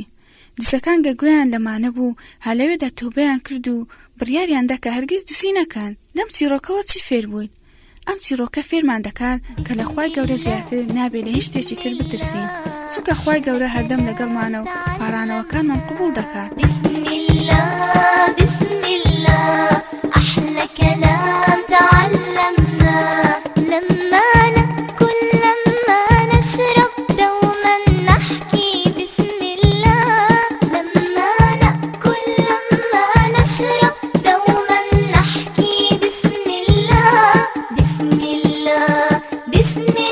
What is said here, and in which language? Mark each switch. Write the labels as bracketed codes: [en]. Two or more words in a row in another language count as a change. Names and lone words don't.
[ckb] دزەکان گەگویان لەمانە بوو هەلەوێدا تۆبەیان کرد و بڕیاریاندا کە هەرگیز دزی نەکەن. لەم چیرۆکەوە چی فێر بووین؟ ئەم چیرۆکە فێرمان دەکات کە لە خوای گەورە زیاتر نابێت لە هیچ شتێکی تر بترسین، چونکە خوای گەورە هەردەم لەگەڵمانە و پارانەوەکانمان قبول دەکات. [ar] بسم الله بسم الله أحلى كلام تعلمنا لما نأكل لما نشرب دوما نحكي بسم الله لما نأكل لما نشرب دوما نحكي بسم الله بسم الله بسم